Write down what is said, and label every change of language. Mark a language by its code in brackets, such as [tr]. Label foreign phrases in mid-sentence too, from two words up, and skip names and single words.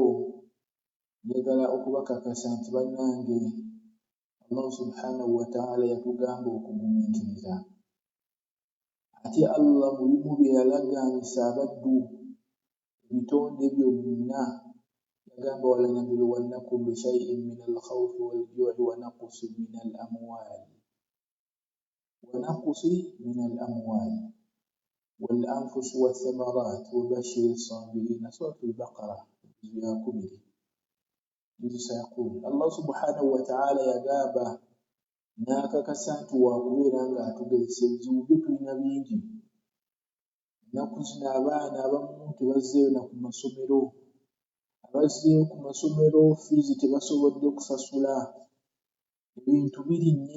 [lg] Njagala okubakakasa nti bannange, Allah [ar] سبحانه وتعالى [lg] yatugamba okugumiikiriza. Ate Allah mu bimu bye yalagaanyisa abaddu, ebitonde byonna yagamba: [ar] ولنبلونكم بشيء من الخوف والجوع ونقص من الأموال والأنفس والثمرات وبشر الصابرين. [lg] Suratul Baqara ya 10. Allah [ar] سبحانه وتعالى [lg] yagamba n'akakasa nti waakubeera ng'atugezesa. Ebizibu byo tulina bingi. Ennaku zino abaana abamu tebazzeeyo na ku masomero. Abazzeeyo ku masomero fiizi tebasobodde kusasula. Ebintu birinnye.